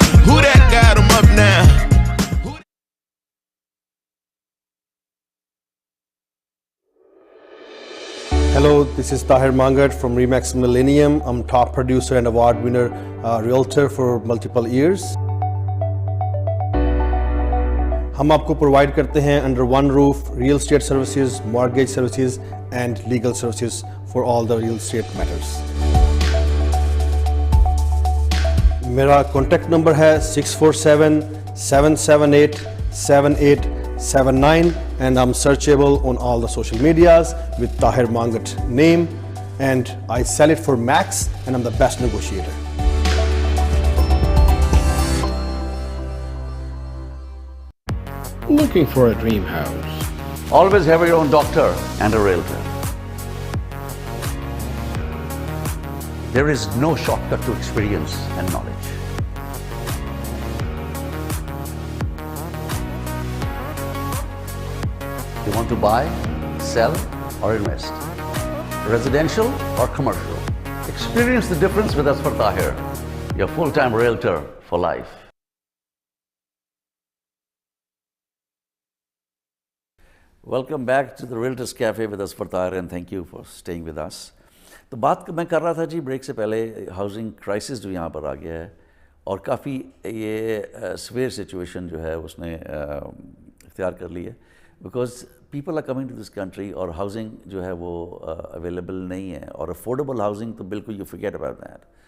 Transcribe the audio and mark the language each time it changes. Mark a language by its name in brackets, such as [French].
[English] Who that got 'em up now? Hello, this is Tahir from Remax Millennium. I'm top producer and award winner realtor for multiple years. [Urdu] ہم آپ کو [English] provide [Urdu] کرتے ہیں [English] Under one roof real estate services, mortgage services and legal services for all the real estate matters. [Urdu] میرا contact number ہے [English] 647-778-7879 and I'm searchable on all the social medias with Tahir Mangat name, and I sell it for max and I'm the best negotiator. Looking for a dream house? Always have your own doctor and a realtor. There is no shortcut to experience and knowledge. You want to buy, sell, or invest? Residential or commercial? Experience the difference with Azfar Tahir, your full-time realtor for life. Welcome back to the Realtors Café with Azfar Tahir, and thank you for staying with us. [Urdu] تو بات میں کر رہا تھا جی break سے پہلے housing crisis جو یہاں پر آ گیا ہے, اور کافی یہ سویئر سچویشن جو ہے اس نے اختیار کر لی ہے, [English] because people are coming to this country [Urdu] اور ہاؤسنگ جو ہے وہ اویلیبل نہیں ہے, اور افورڈیبل ہاؤسنگ تو بالکل [English] You forget about that.